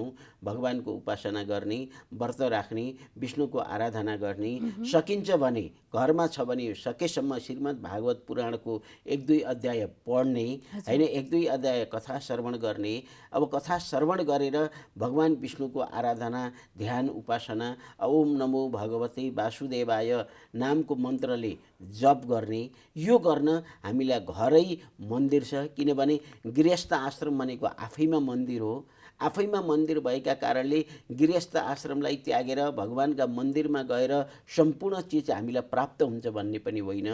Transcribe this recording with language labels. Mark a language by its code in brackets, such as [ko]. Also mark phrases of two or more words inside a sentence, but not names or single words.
[ne] भगवानको उपासना गर्ने, व्रत राख्ने, विष्णुको आराधना गर्ने, सकिन्छ भने घरमा छ भने सकेसम्म श्रीमद् भागवत पुराणको 1-2 अध्याय पढ्ने हैन, 1-2 अध्याय कथा श्रवण गर्ने। अब कथा श्रवण गरेर भगवान विष्णुको आराधना, ध्यान, उपासना, [sa] ओम नमो भगवते वासुदेवाय [ne] नामको मन्त्रले जप गर्ने। यो गर्न हामीलाई घरै मन्दिर छ, किनभने गृहस्थ आश्रम भनेको आफैमा मन्दिर हो। आफैमा मन्दिर भएका कारणले गृहस्थ आश्रमलाई त्यागेर भगवानका मन्दिरमा गएर सम्पूर्ण चिज हामीलाई प्राप्त हुन्छ भन्ने पनि होइन।